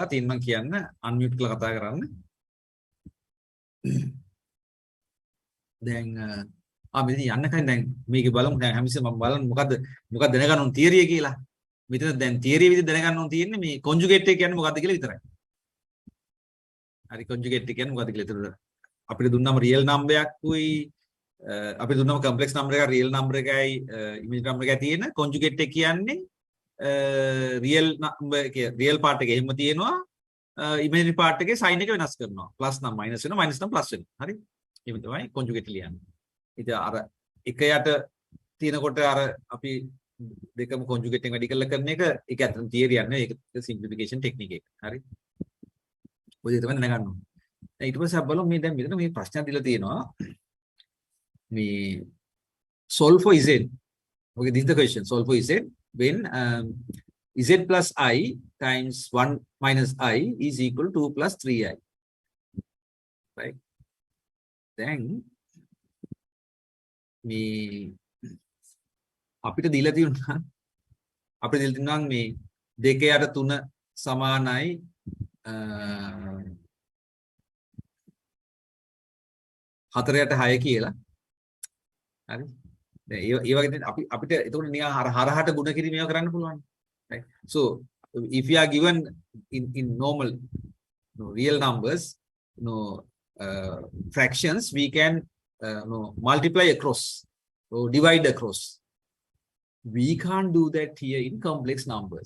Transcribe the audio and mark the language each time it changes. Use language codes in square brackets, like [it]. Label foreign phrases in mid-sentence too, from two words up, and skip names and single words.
[si] තින් මම කියන්න unmute කරලා කතා කරන්න. දැන් මෙතන යන්න කලින් දැන් මේක බලමු. දැන් හැමතිස්සෙම මම බලන්න මොකක්ද දැනගන්න ඕන තියරිය කියලා. මෙතන දැන් තියරිය විදිහට දැනගන්න ඕන තියෙන්නේ මේ conjugate එක කියන්නේ මොකක්ද කියලා විතරයි. හරි conjugate එක කියන්නේ මොකක්ද කියලා. ඒතර අපිට දුන්නම [en] real number [si] එකක් උයි අපිට දුන්නම [en] complex number [si] එකක් [en] real number [si] එකයි [en] imaginary number [si] එකයි තියෙන conjugate එක කියන්නේ [en] real number [si] එකේ [en] real part [si] එක එහෙම තියෙනවා [en] imaginary part [si] එකේ sign එක වෙනස් කරනවා. plus නම් minus වෙනවා minus නම් plus වෙනවා. හරි? එහෙම තමයි conjugate ලියන්නේ. ඉතින් අර එක යට තියෙනකොට අර අපි දෙකම conjugate එකෙන් වැඩි කරලා කරන එක ඒක ඇත්තටම theory යන්නේ ඒක [en] simplification technique [si] එක. හරි? ඔය දේ තමයි දැනගන්න ඕනේ. දැන් ඊට පස්සේ අපි බලමු මේ දැන් මෙතන මේ ප්‍රශ්නයක් දීලා තියෙනවා. [en] මේ solve for z. Okay, this is the question. Solve for z when z plus I times 1 minus I is equal to 2 plus 3i. Right? Then [si] මේ අපිට දීලා තියෙනවා මේ 2 යට 3 සමානයි 4 යට 6 කියලා. හරි? දැන් ඒ වගේ අපිට එතකොට නිකන් හරහට ගුණ කිරීම ඒවා කරන්න පුළුවන්. [en] Right? So if you are given in normal real numbers fractions, we can multiply across or divide across. We can't do that here in complex numbers.